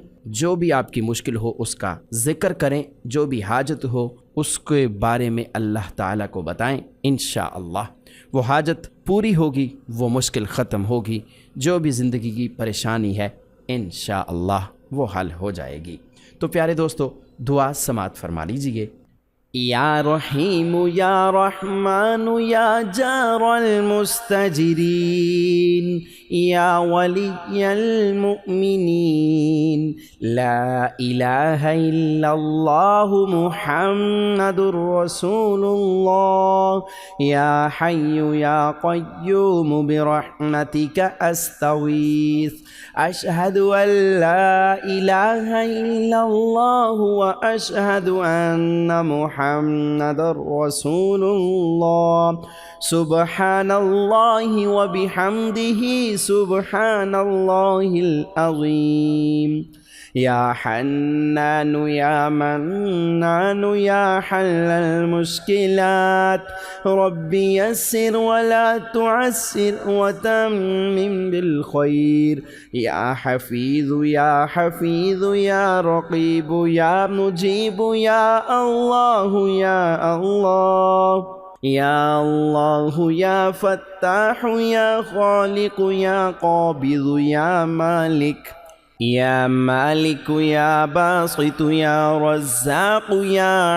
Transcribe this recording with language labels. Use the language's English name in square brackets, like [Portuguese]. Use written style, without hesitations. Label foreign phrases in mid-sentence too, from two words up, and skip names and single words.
[Urdu] جو بھی آپ کی مشکل ہو اس کا ذکر کریں، جو بھی حاجت ہو اس کے بارے میں اللہ تعالیٰ کو بتائیں. انشاءاللہ وہ حاجت پوری ہوگی، وہ مشکل ختم ہوگی. جو بھی زندگی کی پریشانی ہے انشاءاللہ وہ حل ہو جائے گی. تو پیارے دوستوں، دعا سماعت فرما لیجیے. [Arabic] يا رحيم يا رحمن يا جار المستجيرين يا ولي المؤمنين لا إله إلا الله محمد رسول الله يا حي يا قيوم برحمتك أستغيث أشهد ألا إله إلا الله وأشهد أن محمدا رسول الله سبحان الله وبحمده سبحان الله العظيم يا حنان يا منان يا حلال المشكلات ربي يسر ولا تعسر وتمم بالخير يا حفيظ يا حفيظ يا رقيب يا مجيب يا الله يا الله يا الله يا فتاح يا خالق يا قابض يا مالك يا مالك يا باسط يا رزاق يا